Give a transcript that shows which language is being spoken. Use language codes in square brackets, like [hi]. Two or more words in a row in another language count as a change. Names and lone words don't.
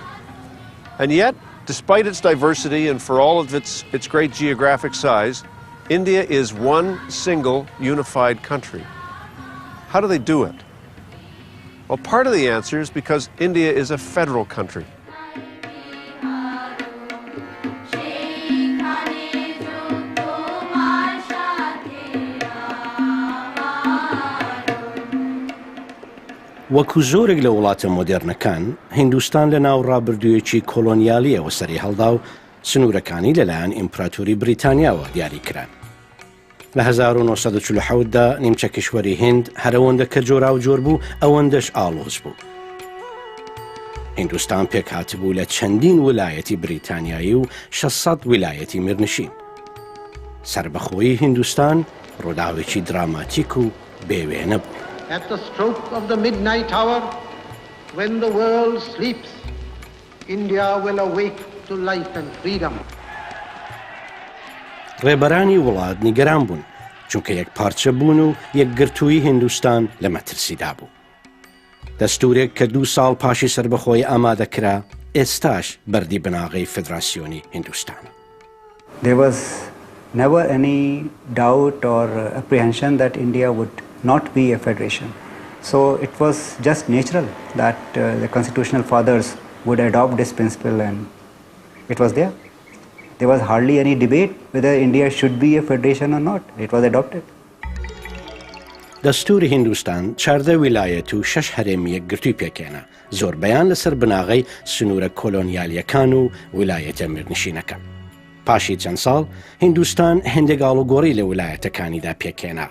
[en] And yet, despite its diversity and for all of its great geographic size, India is one single unified country. How do they do it? Well, part of the answer is because India is a federal country. [ckb] وەکو زۆرێک لە وڵاتە مۆدێرنەکان، هیندوستان لە ناو ڕابردوویەکی کۆلۆنیالیەوە سەری هەڵدا و سنوورەکانی لەلایەن ئیمپراتۆری بریتانیاوە دیاریکران. لە 1947دا نیمچە کشوەری هند هەرەوەندە کە جۆرا و جۆر بوو، ئەوەندەش ئاڵۆز بوو. هیندوستان پێک هاتبوو لە چەندین ویلایەتی بریتانیایی و 600 ویلایەتی میرنشین. سربەخۆیی هیندوستان ڕووداوێکی دراماتیک و بێوێنە بوو. [en] At the stroke of the midnight hour, when the world sleeps, India will awake to life and freedom. [ckb] ڕێبەرانی وڵات نیگەران بوون، چونکە یەک پارچە بوون و یەکگرتووی هیندوستان لە مەترسیدا بوو. دەستورێک کە 2 ساڵ پاشی سربەخۆی ئامادەکرا، ئێستاش بەردی بناغەی فیدراسیۆنی هیندوستان. [en] There was never any doubt or apprehension that India would not be a federation. So it was just natural that the constitutional fathers would adopt this principle, and it was there. There was hardly any debate whether India should be a federation or not. It was adopted. [ckb] دەستوری هیندوستان 14 ویلایەت و 6 هەرێمی یەکگرتووی پێکێنا، زۆربەیان لەسەر بناغەی سنوورە کۆلۆنیالیەکان و ویلایەتە میرنشینەکە. پاشی چەند ساڵ هیندوستان هێندێک ئاڵوگۆڕی لە ویلایەتەکانیدا پێکێنا.